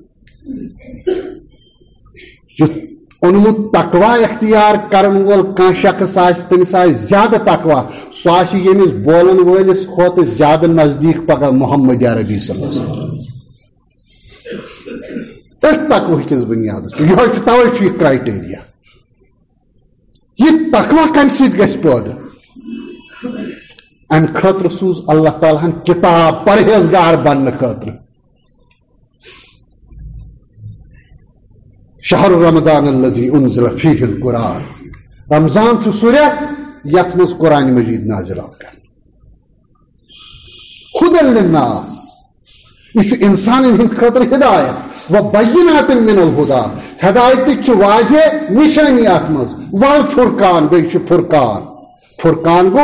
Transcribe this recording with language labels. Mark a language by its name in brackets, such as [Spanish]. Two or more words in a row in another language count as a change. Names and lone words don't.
[Kashmiri] یُتھ اوٚنمُت تقوا اختیار کرن وول کانٛہہ شخص آسہِ تٔمِس آسہِ زیادٕ تقوا سُہ آسہِ ییٚمِس بولن وٲلِس کھۄتہٕ زیادٕ نزدیٖک پگاہ محمد عربی [Arabic] صلی اللہ علیہ وسلم [Kashmiri] أتھۍ تقوہ کِس بُنیادس پٮ۪ٹھ یِہوے چھُ توے چھُ یہِ کرایٹیریا یہِ تقوا کمہِ سۭتۍ گژھِ پٲدٕ امہِ خٲطرٕ سوٗز اللہ تعالیٰ ہن کِتاب پرہیزگار بننہٕ خٲطرٕ [Arabic] شہر رمضان الذی انزل فیہ القرآن [Kashmiri] رمضان چھُ سُہ رٮ۪تھ یتھ منٛز قرآن مجیٖد نازِل آو کرنہٕ ہُدًى للناس یہِ چھُ اِنسانن ہٕنٛدِ خٲطرٕ ہدایت [Arabic] وبینات من الہدى [Kashmiri] ہدایتٕچ چھِ واضح نِشٲنی اتھ منٛز والفرقان بیٚیہِ چھُ فرقان گوٚو